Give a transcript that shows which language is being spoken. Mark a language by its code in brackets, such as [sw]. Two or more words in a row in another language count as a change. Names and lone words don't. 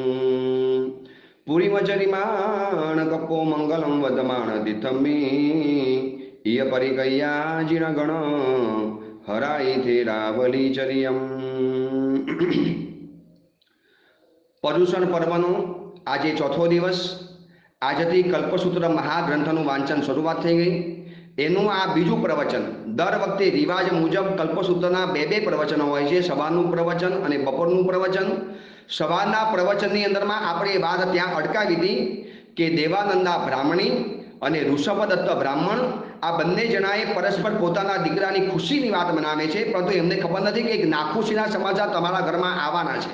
[pra] पुरीमचरिमाण कप्पो मंगलं वदमाण दिथम्मि इय परिकय्या जिनगण हराई थे रावलीचर्यम। [gu] पर्युषण पर्वનો આજે ચોથો દિવસ। આજથી કલ્પસૂત્ર મહાગ્રંથનું વાંચન શરૂઆત થઈ ગઈ। એનું આ બીજું પ્રવચન। દર વખતે રિવાજ મુજબ કલ્પસૂત્રના બે પ્રવચનો હોય છે, સવારનું પ્રવચન અને બપોરનું પ્રવચન। સવારના પ્રવચનની અંદરમાં આપણે વાત ત્યાં અટકાવી હતી કે દેવાનંદા બ્રાહ્મણી અને ઋષભદત્ત બ્રાહ્મણ આ બંને જણાએ પરસ્પર પોતાના દીકરાની ખુશીની વાત મનાવે છે, પરંતુ એમને ખબર નથી કે એક નાખુશીના સમાચાર તમારા ઘરમાં આવવાના છે।